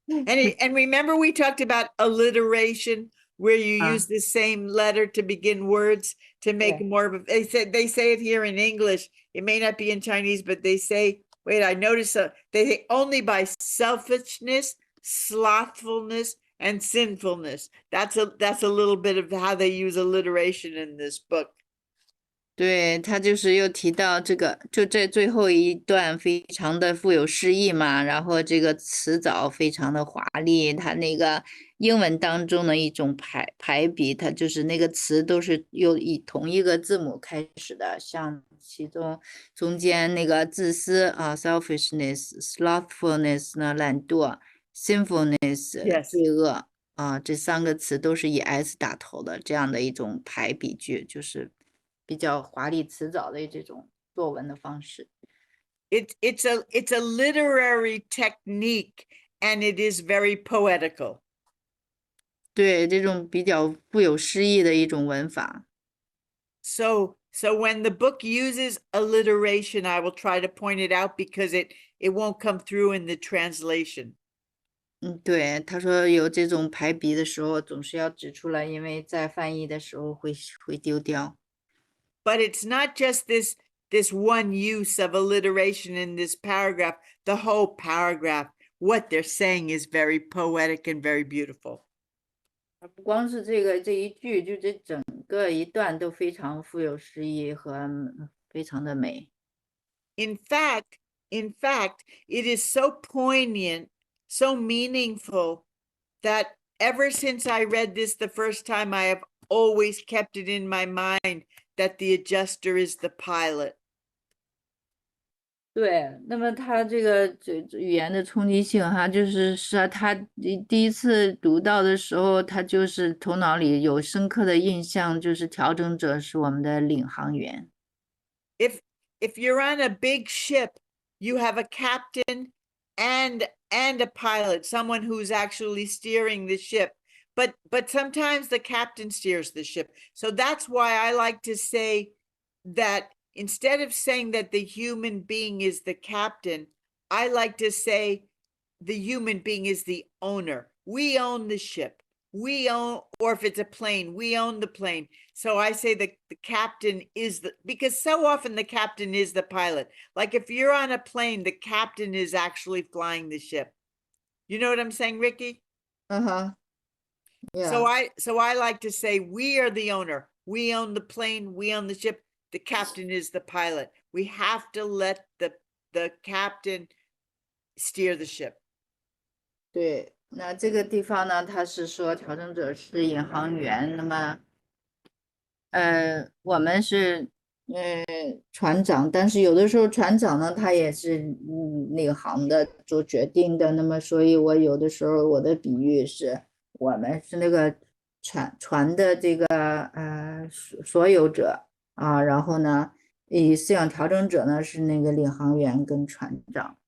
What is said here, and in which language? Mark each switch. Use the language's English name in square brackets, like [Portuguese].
[English] And remember we talked about alliteration, where you use the same letter to begin words to make more of a, they say it here in English. It may not be in Chinese, but they say, wait, I noticed they say only by selfishness, slothfulness, and sinfulness. That's a little bit of how they use alliteration in this book. [Chinese] 对，他就是又提到这个，就这最后一段非常的富有诗意嘛，然后这个词藻非常的华丽，它那个英文当中的一种排比，它就是那个词都是又以同一个字母开始的，像其中中间那个自私啊 ， [English] selfishness、slothfulness [Chinese] 呢懒惰，sinfulness 罪恶啊，这三个词都是以 s 打头的，这样的一种排比句，就是比较华丽辞藻的这种作文的方式。 [English] It's a literary technique and it is very poetical. [Chinese] 对，这种比较富有诗意的一种文法。 [English] So when the book uses alliteration, I will try to point it out because it won't come through in the translation. [Chinese] 对，他说有这种排比的时候，总是要指出来，因为在翻译的时候会丢掉。 [English] But it's not just this one use of alliteration in this paragraph. The whole paragraph, what they're saying is very poetic and very beautiful. [Chinese] 不光是这一句，就这整个一段都非常富有诗意和非常的美。 [English] In fact, it is so poignant, so meaningful that ever since I read this the first time, I have always kept it in my mind that the adjuster is the pilot. [Chinese] 对，那么他这个语言的冲击性哈，就是他第一次读到的时候，他就是头脑里有深刻的印象，就是调整者是我们的领航员。 [English] If you're on a big ship, you have a captain and a pilot, someone who's actually steering the ship. But sometimes the captain steers the ship. So that's why I like to say that instead of saying that the human being is the captain, I like to say the human being is the owner. We own the ship. We own, or if it's a plane, we own the plane. So I say the captain is because so often the captain is the pilot. Like if you're on a plane, the captain is actually flying the ship. You know what I'm saying, Ricky? Yeah. So I like to say we are the owner. We own the plane. We own the ship. The captain is the pilot. We have to let the captain steer the ship. [Chinese] 对，那这个地方呢，他是说调整者是引航员，那么我们是船长，但是有的时候船长呢，他也是领航的，做决定的。那么，所以我有的时候我的比喻是，我们是那个船的这个所有者啊，然后呢，思想调整者呢是那个领航员跟船长。